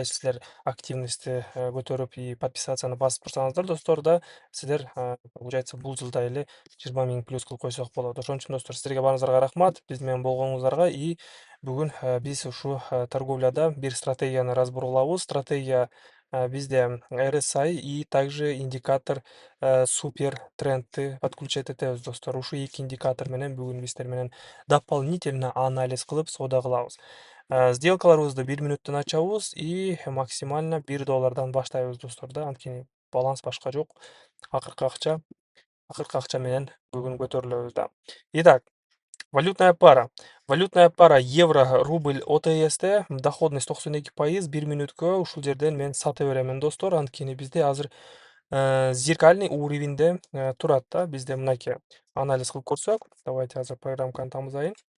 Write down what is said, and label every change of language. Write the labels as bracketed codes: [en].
[ru] А если [ky] силер активности көтөрүп и подписацияны басып турсаңыздар, достор, да, силер [ru] получается [ky] бул жылда эле 20 миң плюс кылып койсок болот. Ошон үчүн, достор, сиздерге баарыңыздарга рахмат биз менен болгонуңуздарга. И бүгүн биз ушу торговляда бир стратегияны [ru] разбор [ky] кылабыз. Стратегия бизде RSI [ru] и также [ky] индикатор супер трендти [ru] подключать [ky] этебиз, достор. Ушу 2 индикатор менен бүгүн биз силер менен [ru] дополнительно [ky] анализ кылып соода кылабыз. Сделкаларыбызды 1 мүнөттөн ачабыз [ru] и максимально [ky] $1 баштайбыз, достор, да. Анткени баланс башка жок. Акыркы акча менен бүгүн көтөрүлөбүз да. [ru] Итак, валютная пара. Валютная пара евро, рубль ОТС'те доходность 92%. [ky] 1 мүнөткө ушул жерден мен сата беремин, достор. Анткени бизде азыр [ru] зеркальный [ky] уровеньде турат да. Бизде мынакей анализ кылып көрсөк, [ru] давайте [ky] азыр программканы тамызайын.